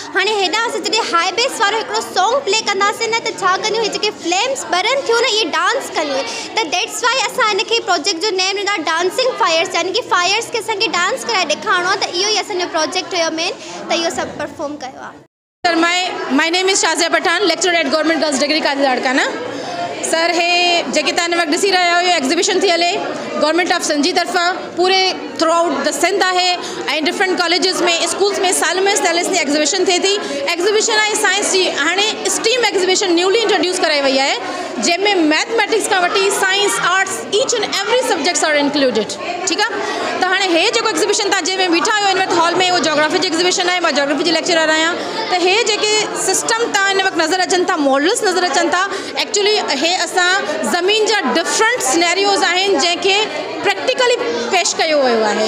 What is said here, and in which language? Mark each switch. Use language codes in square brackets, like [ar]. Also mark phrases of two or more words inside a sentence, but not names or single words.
[sd] हाणे हेॾा असां जॾहिं [en] high bass [sd] वारो हिकिड़ो [en] song play [sd] कंदासीं न त छा कंदियूं इहे जेके फ्लेम्स ॿरनि थियूं न इहे डांस कंदियूं। त [en] that's why [sd] असां हिनखे प्रोजेक्ट जो नेम ॾिनो [en] dancing fires, [sd] यानी कि फायर्स खे असांखे डांस कराए ॾेखारिणो आहे। त इहो ई असांजो प्रोजेक्ट हुयो मेन, त इहो सभु परफॉर्म कयो आहे। [en] Sir my name is Shazia Pathan, lecture at Government Girls Degree College Larkana. [sd] सर हे जेके तव्हां हिन वक़्तु ॾिसी रहिया आहियो एग्ज़िबिशन थी हले गवर्नमेंट ऑफ सिंध जी तरफ़ां पूरे [en] through out the [sd] सिंध आहे ऐं [en] different colleges [sd] में स्कूल्स में साल में जी एग्ज़िबिशन थिए थी। एग्ज़िबिशन आहे साइंस जी, हाणे [en] STEM exhibition newly introduce [sd] कराई वई आहे जंहिंमें मैथमेटिक्स खां वठी [en] science arts each and every subjects are included. [sd] ठीकु आहे, त हाणे हे जेको एग्ज़िबिशन तव्हां जंहिंमें बीठा आहियो हिन वक़्तु हॉल में उहो जोग्राफी जी एग्ज़िबिशन आहे। मां जोग्राफी जी लेक्चरर आहियां। त हे जेके सिस्टम तव्हां हिन वक़्तु नज़र अचनि था, मॉडल्स नज़र अचनि था, एक्चुअली हे असां ज़मीन जा [en] different scenarios [sd] आहिनि जंहिंखे प्रैक्टिकली पेश कयो वियो आहे।